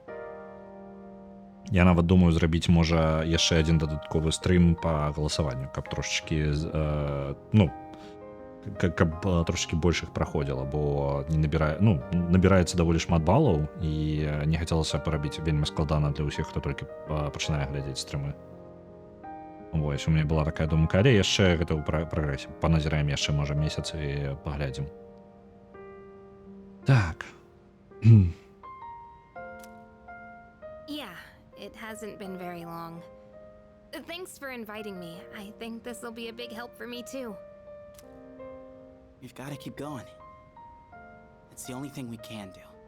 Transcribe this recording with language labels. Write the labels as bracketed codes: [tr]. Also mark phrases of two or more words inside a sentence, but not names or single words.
[be] Я нават думаю зрабіць, можа, яшчэ адзін дадатковы стрым па галасаванню, каб трошечкі, каб трошечки больш іх праходзіла, бо не набіраецца даволі шмат балаў, і не хацелася парабіць вельмі складана для ўсіх, хто толькі пачынае глядзець стрымы. Вось, у мяне была такая думка, але яшчэ гэта ў прагрэсе. Паназіраем яшчэ, можа, месяц і паглядзім. Так. [en] Yeah, it hasn't been very long. Thanks for inviting me. I think this will be a big help for me too. We've got to keep going. It's the only thing we can do.